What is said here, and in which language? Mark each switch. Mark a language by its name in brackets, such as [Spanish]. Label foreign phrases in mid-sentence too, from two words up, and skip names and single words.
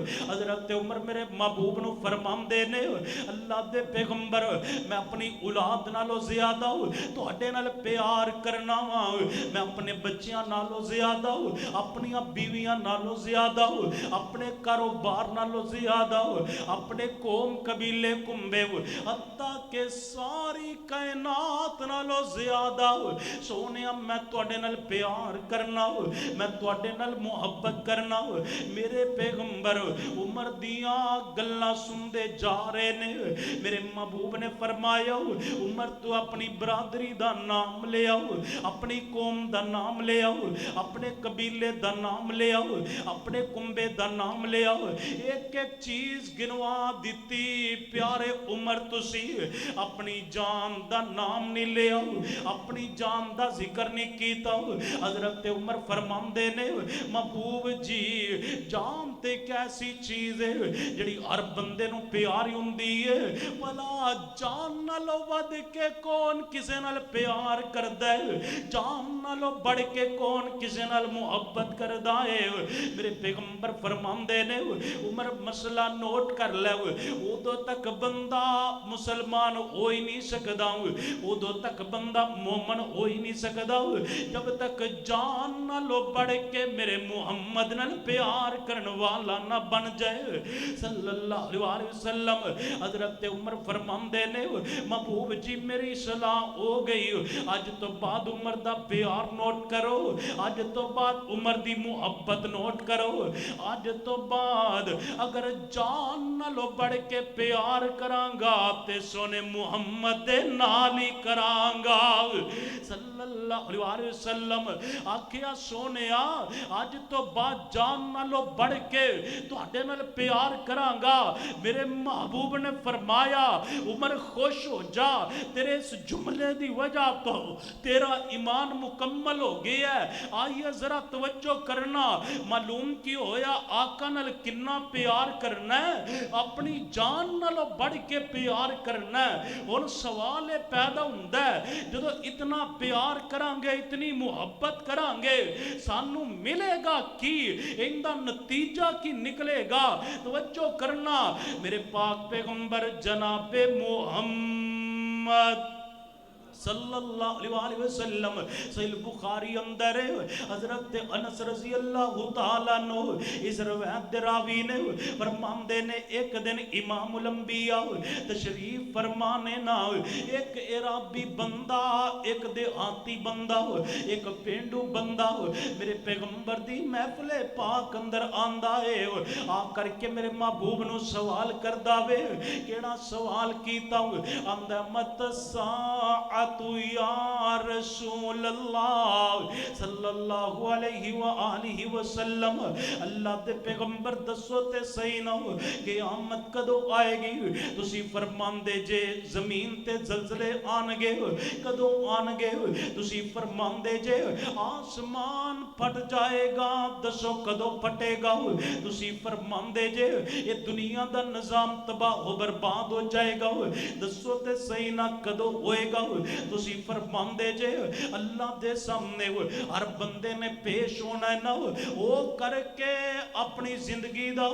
[Punjabi] حضرت عمر میرے محبوب نوں فرماندے نے، اللہ دے پیغمبر میں اپنی اولاد نالوں زیادہ تہاڈے نال پیار کرنا واں، میں اپنے بچیاں نالوں زیادہ، اپنی بیویاں نالوں زیادہ، اپنے बच्चियां नालों ज़्यादा, अपनी बीवियां नालों ज़्यादा, अपने کاروبار نالوں زیادہ، اپنے قوم قبیلے کنبے حتیٰ کہ ساری کائنات نالوں زیادہ کردا سونیا میں تواڈے نال پیار کرنا میں تواڈے نال محبت کرنا میرے پیغمبر عمر دیاں گلاں سندے جا رہے نے میرے محبوب نے فرمایا عمر تو اپنی برادری دا نام لے آؤ اپنی قوم دا نام لے آؤ اپنے قبیلے دا نام لے آؤ اپنے کنبے دا نام لے آؤ ایک ایک چیز گنوا دیتی پیارے عمر تسی اپنی جان دا نام نہیں لے آؤ اپنی جان دا ذکر نہیں کیتا حضرت عمر فرماندے نے محبوب جی جان تے کیسی چیز ہے جڑی ہر بندے نو پیاری ہوندی ہے بھلا جان نالو ود کے کون کسے نال پیار کردا ہے جان نالو بڑھ کے کون کسے نال محبت کردا ہے میرے پیغمبر فرماندے نے عمر مسئلہ نوٹ کر لے ادو تک بندہ مسلمان ہو ہی نہیں سکدا ادو تک بندہ مومن ہو ہی نہیں سکدا جب تک جان نالو بڑھ کے میرے محمد نال پیار کرن والا نہ بن جائے [Arabic] صلی اللہ علیہ وسلم [Punjabi] حضرت عمر فرماندے نے محبوب جی میری صلاح ہو گئی اج تو بعد عمر دا پیار نوٹ کرو اج تو بعد عمر دی محبت نوٹ کرو اج تو بعد اگر جان نالو بڑھ کے پیار کرانگا تے سونے محمد دے نال ہی کرانگا [Arabic] صلی اللہ علیہ وسلم [Punjabi] آکھیا سونیا اج تو بعد جان نالو بڑھ کے تواڈے نال پیار کرانگا میرے محبوب نے فرمایا عمر خوش ہو جا تیرے اس جملے دی وجہ تو تیرا ایمان مکمل ہو گیا ہے آئیے ذرا توجہ کرنا معلوم کی ہویا آقا نال کنا پیار کرنا ہے اپنی جان نالو بڑھ کے پیار کرنا ہے اور سوال پیدا ہوندا ہے جدو اتنا پیار کرانگے اتنی محبت کرانگے سانو ملے گا کی اندہ نتیجہ کی نکلے گا توجہ کرنا میرے پاک پیغمبر جناب محمد [Arabic] صلی اللہ علیہ وسلم [Punjabi] صحیح بخاری اندر حضرت انس [Arabic] رضی اللہ تعالیٰ عنہ [Punjabi] اس روایت دے راوی نے فرماندے نے ایک دن امام الانبیاء تشریف فرمانے نا ایک عرابی بندہ ایک دیہاتی بندہ ایک پینڈو بندہ میرے پیغمبر دی محفل پاک اندر آندا ہے آ کر کے میرے محبوب نو سوال کردا وے کیڑا سوال کیتا آندا [Arabic] مت الساعۃ یا رسول اللہ صلی اللہ علیہ وآلہ وسلم [Punjabi] اللہ دے پیغمبر دسو تے صحیح نہ قیامت کدو آئے گی تسی فرمان دے جے زمین تے زلزلے آنگے کدو آنگے تسی فرمان دے جے آسمان پھٹ جائے گا دسو کدو پھٹے گا تسی فرمان دے جے یہ دنیا دا نظام تباہ و برباد ہو جائے گا دسو تے صحیح نہ کدو ہوئے گا تسی فرمان دے جے اللہ دے سامنے ہر بندے نے پیش ہونا ہے نا وہ کر کے اپنی زندگی دا